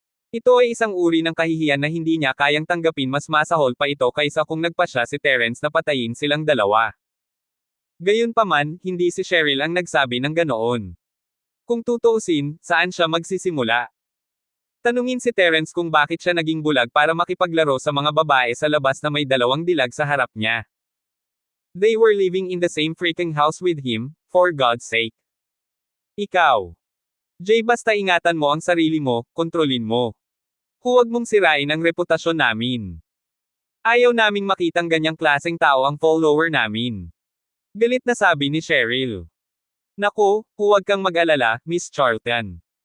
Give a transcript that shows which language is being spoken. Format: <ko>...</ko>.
<tl>Ito ay isang uri ng kahihiyan na hindi niya kayang tanggapin. Mas masahol pa ito kaysa kung nagpasya si Terence na patayin silang dalawa. Gayunpaman, hindi si Cheryl ang nagsabi ng ganoon. Kung tutuusin, saan siya magsisimula? Tanungin si Terence kung bakit siya naging bulag para makipaglaro sa mga babae sa labas na may 2 dilag sa harap niya.</tl> <en>They were living in the same freaking house with him, for God's sake.</en> <tl>Ikaw. Jay, basta ingatan mo ang sarili mo, kontrolin mo. Huwag mong sirain ang reputasyon namin. Ayaw naming makitang ganyang klaseng tao ang follower namin. Galit na sabi ni Cheryl. Naku, huwag kang mag-alala, Miss Charlton.</tl>